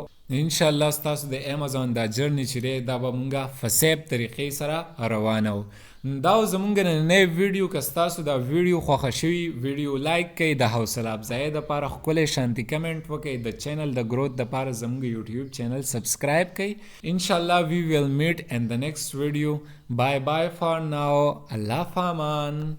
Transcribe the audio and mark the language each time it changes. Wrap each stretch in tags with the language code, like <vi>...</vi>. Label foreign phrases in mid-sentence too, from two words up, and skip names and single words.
<ps>انشاءالله ستاسو د امازون دا جرنی چې دی دا به مونږه په سیف طریقې سره روانو. دا زمونږ نننی ویډیو، که ستاسو دا ویډیو خوښه شوي</ps> <en>video like</en> <ps>کړئ، د حوصله افزایۍ دپاره ښکلی شانتي کمنټ وکړئ، د چینل د گروث دپاره زمونږ</ps> <en>YouTube channel subscribe</en> <ps>کړئ.</ps> <en>انشاءالله we will meet in the next video. Bye bye for now.</en> <ar>الله فامان.</ar>